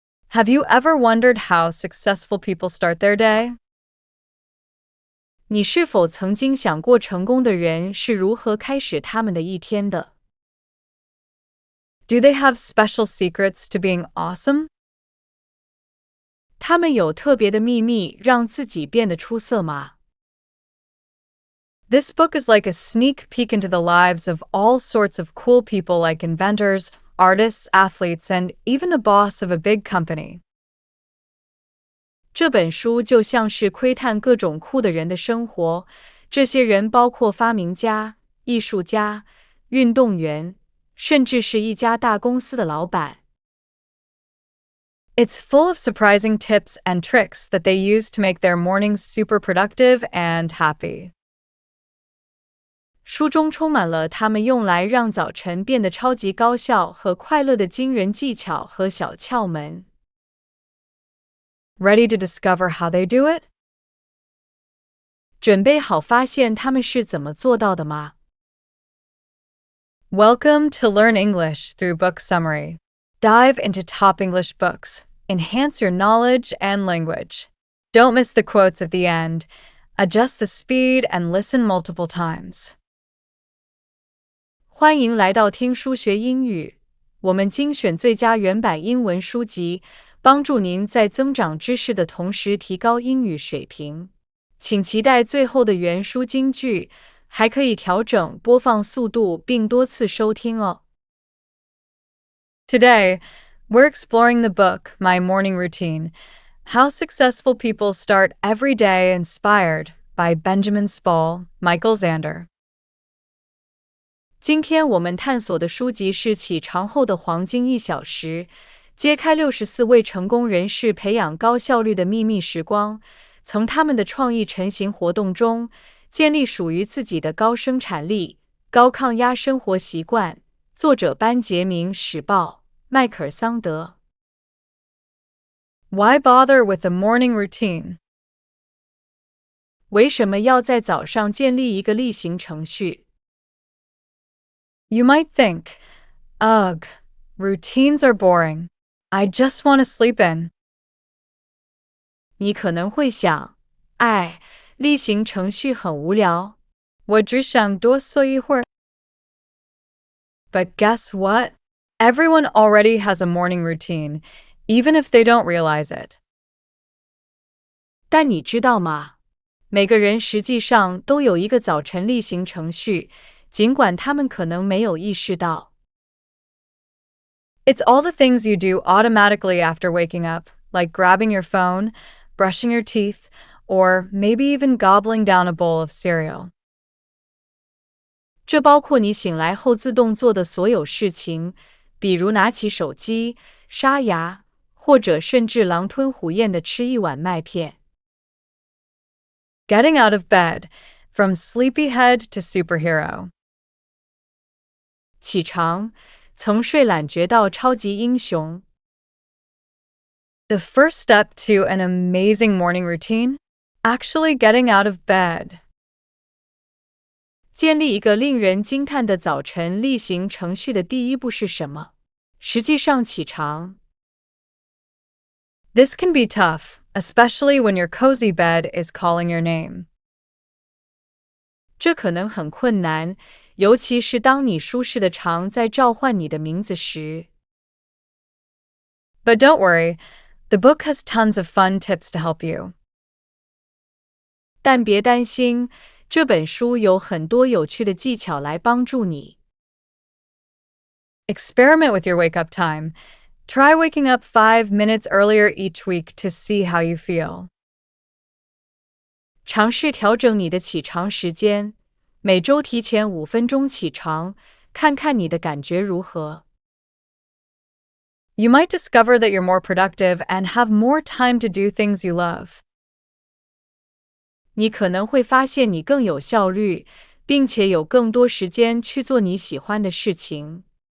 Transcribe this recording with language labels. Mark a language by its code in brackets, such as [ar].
[en] Have you ever wondered how successful people start their day? [zh] 你是否曾经想过成功的人是如何开始他们的一天的？ [en] Do they have special secrets to being awesome? [zh] 他们有特别的秘密让自己变得出色吗？ [en] This book is like a sneak peek into the lives of all sorts of cool people like inventors, artists, athletes, and even the boss of a big company. [zh] 这本书就像是窥探各种酷的人的生活，这些人包括发明家、艺术家、运动员，甚至是一家大公司的老板。 [en] It's full of surprising tips and tricks that they use to make their mornings super productive and happy. [zh] 书中充满了他们用来让早晨变得超级高效和快乐的惊人技巧和小窍门。 [en] Ready to discover how they do it? [zh] 准备好发现他们是怎么做到的吗？ [en] Welcome to Learn English through Book Summary. Dive into top English books. Enhance your knowledge and language. Don't miss the quotes at the end. Adjust the speed and listen multiple times. [zh] 欢迎来到听书学英语。我们精选最佳原版英文书籍，帮助您在增长知识的同时提高英语水平。请期待最后的原书金句，还可以调整播放速度并多次收听哦。 [en] Today, we're exploring the book My Morning Routine: How Successful People Start Every Day Inspired by Benjamin Spall, Michael Zander. [zh] 今天我们探索的书籍是《起床后的黄金1小时》，揭开64位成功人士培养高效率的秘密时光，从他们的创意晨行活动中建立属于自己的高生产力、高抗压生活习惯。作者班杰明·史鲍、迈克尔·桑德。 [en] Why bother with a morning routine? [zh] 为什么要在早上建立一个例行程序？ [en] You might think, ugh, routines are boring. I just want to sleep in. [zh] 你可能会想，例行程序很无聊，我只想多睡一会儿。 [en] But guess what? Everyone already has a morning routine, even if they don't realize it. [zh] 但你知道吗？每个人实际上都有一个早晨例行程序，尽管他们可能没有意识到。 [en] It's all the things you do automatically after waking up, like grabbing your phone, brushing your teeth, or maybe even gobbling down a bowl of cereal. [zh] 这包括你醒来后自动做的所有事情，比如拿起手机、刷牙，或者甚至狼吞虎咽地吃一碗麦片。 [en] Getting out of bed, from sleepyhead to superhero. [zh] 起床，从睡懒觉到超级英雄。 [en] The first step to an amazing morning routine? Actually getting out of bed. [zh] 建立一个令人惊叹的早晨例行程序的第一步是什么？实际上起床。 [en] This can be tough, especially when your cozy bed is calling your name. [zh] 这可能很困难，尤其是当你舒适的床在召唤你的名字时。 [en] But don't worry, the book has tons of fun tips to help you. [zh] 但别担心，这本书有很多有趣的技巧来帮助你。 [en] Experiment with your wake-up time. Try waking up 5 minutes earlier each week to see how you feel. [zh] 尝试调整你的起床时间，每周提前5分钟起床，看看你的感觉如何。 [en] You might discover that you're more productive and have more time to do things you love. [zh] 你可能会发现你更有效率，并且有更多时间去做你喜欢的事情。